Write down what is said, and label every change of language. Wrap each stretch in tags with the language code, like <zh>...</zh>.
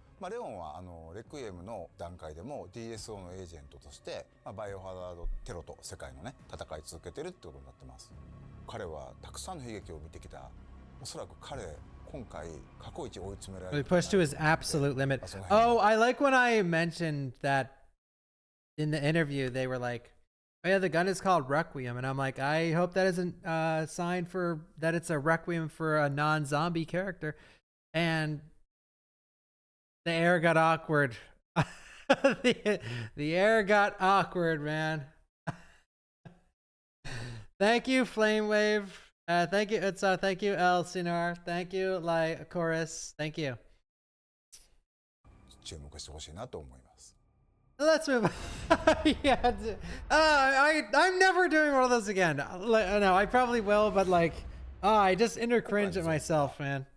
<ja>レオンはレクイエムの段階でも DSO のエージェントとしてバイオハザードテロと世界のね戦い続けてるってことになってます。彼はたくさんの悲劇を見てきたおそらく彼今回過去一追い詰められ</ja> <en>He</en> <ja>る</ja> <en>pushed to his absolute limit.</en> <ja>その辺</ja> <en>Oh, I like when I mentioned that in the interview they were like, "Oh yeah, the gun is called Requiem," and I'm like, I hope that isn't a sign for that it's a Requiem for a non-zombie character. And the air got awkward. the air got awkward, man. Thank you, Flame Wave. Thank you, thank you, Elsinore. Thank you, Chorus. Thank you.</en> <ja>注目してほしいなと思います。</ja> <en>Let's move on. Yeah, I'm never doing one of those again. No, I probably will, but like, I just inner cringe at myself, man.</en>